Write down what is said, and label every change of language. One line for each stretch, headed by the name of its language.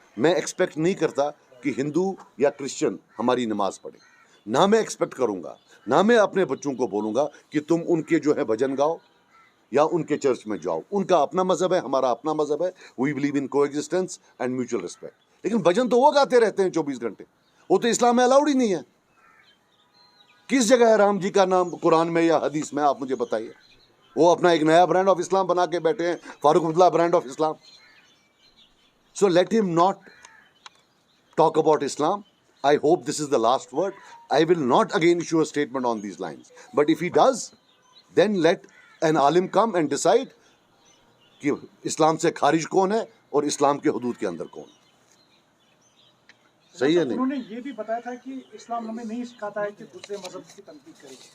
Urdu: میں ایکسپیکٹ نہیں کرتا کہ ہندو یا کرسچن ہماری نماز پڑھے. نہ میں ایکسپیکٹ کروں گا، نہ میں اپنے بچوں کو بولوں گا کہ تم ان کے جو ہے بھجن گاؤ یا ان کے چرچ میں جاؤ. ان کا اپنا مذہب ہے، ہمارا اپنا مذہب ہے.
English: We believe in coexistence and mutual respect.
Urdu: لیکن بھجن تو وہ گاتے رہتے ہیں 24 گھنٹے. وہ تو اسلام میں الاؤڈ ہی نہیں ہے. کس جگہ ہے رام جی کا نام قرآن میں یا حدیث میں؟ آپ مجھے بتائیے. وہ اپنا ایک نیا برانڈ آف اسلام بنا کے بیٹھے ہیں، Farooq Abdullah brand of Islam.
English: So let him not talk about Islam. I hope this is the last word. I will not again issue a statement on these lines. But if he does, then let an alim come and decide
Urdu: کہ اسلام سے خارج کون ہے اور اسلام کے حدود کے اندر کون. صحیح ہے نہیں؟ انہوں نے یہ بھی بتایا تھا کہ اسلام ہمیں نہیں سکھاتا ہے کہ دوسرے مذہب کی تنقید کرے.